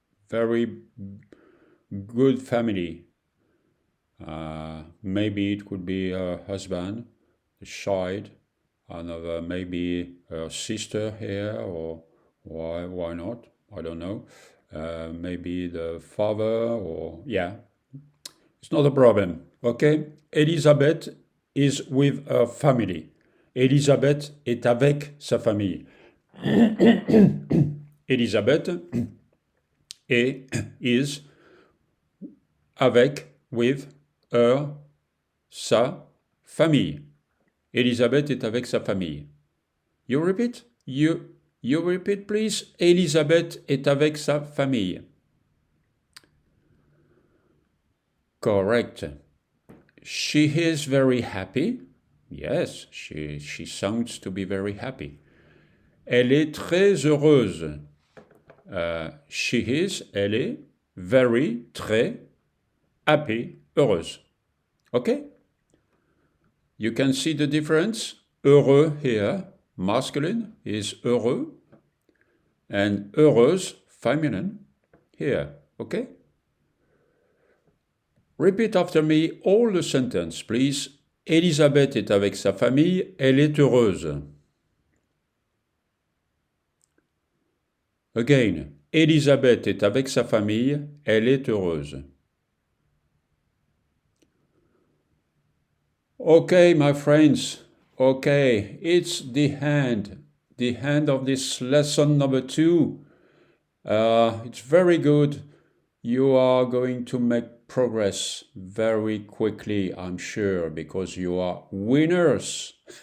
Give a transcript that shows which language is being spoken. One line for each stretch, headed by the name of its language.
English: Very good family. Maybe it could be her husband, a child, another maybe her sister here, or why not? I don't know. Maybe the father, or yeah. It's not a problem, okay? Elizabeth is with her family.
French: Elizabeth est avec sa famille.
English: Elizabeth is avec, with, her, sa famille. Elizabeth est avec sa famille. You repeat? You repeat, please.
French: Elizabeth est avec sa famille.
English: Correct. She is very happy. Yes, she sounds to be very happy.
French: Elle est très heureuse.
English: She is, elle est, very, très, happy, heureuse. Okay? You can see the difference. Heureux here, masculine, is heureux. And heureuse, feminine, here. Okay? Repeat after me all the sentence, please.
French: Elisabeth est avec sa famille, elle est heureuse. Again, Elisabeth est avec sa famille, elle est heureuse.
English: Okay, my friends, okay, it's the end of this lesson number 2. It's very good. You are going to make progress very quickly, I'm sure, because you are winners.